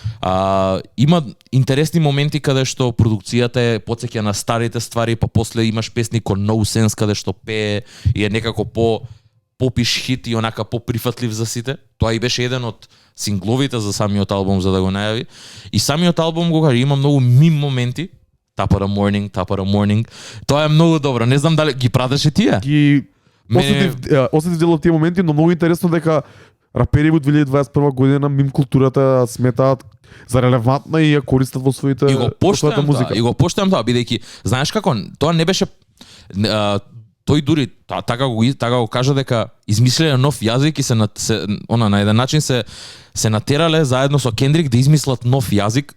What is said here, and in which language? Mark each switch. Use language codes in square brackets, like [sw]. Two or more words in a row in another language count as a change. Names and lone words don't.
[mk] Има интересни моменти каде што продукцијата е потсеќа на старите ствари, па после имаш песни ко No Sense каде што пее и е некако попиш хит и онака поприфатлив за сите. Тоа и беше еден од сингловите за самиот албум за да го најави. И самиот албум го кажа, има многу мим моменти. [en] Top of the morning. [mk] Тоа е многу добро. Не знам дали ги пратеше тие. Осетив дел од тие моменти, но многу интересно дека рапери во 2021 година мим културата сметаат за релевантна и ја користат во своите музика. И го поштувам тоа, бидејќи знаеш како, тоа не беше тој дури така го кажа дека измислиле нов јазик и на еден начин се натерале заедно со Кендрик да измислат нов јазик.